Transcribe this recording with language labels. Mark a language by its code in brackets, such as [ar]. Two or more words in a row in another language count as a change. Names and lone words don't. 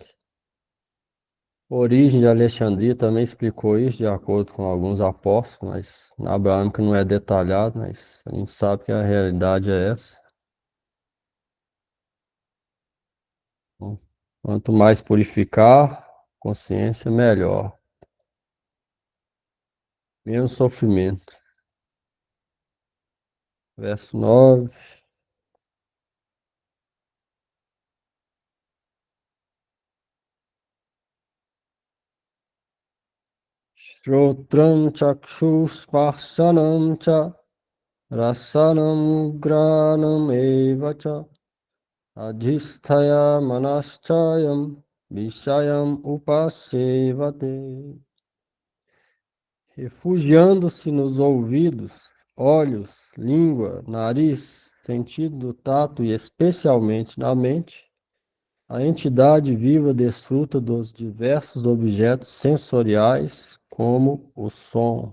[pt] Origem de Alexandria também explicou isso, de acordo com alguns apóstolos, mas na Abraâmica não é detalhado, mas a gente sabe que a realidade é essa. Então, quanto mais purificar, consciência, melhor. Menos sofrimento. Verso 9. [sa] श्रोत्रं चक्षुःस्पर्शनं च रसनं घ्राणम् एव च अधिष्ठाय मनश्चायं विषयान् उपसेवते. [pt] Refugiando-se nos ouvidos, olhos, língua, nariz, sentido do tato e especialmente na mente, a entidade viva desfruta dos diversos objetos sensoriais, como o som.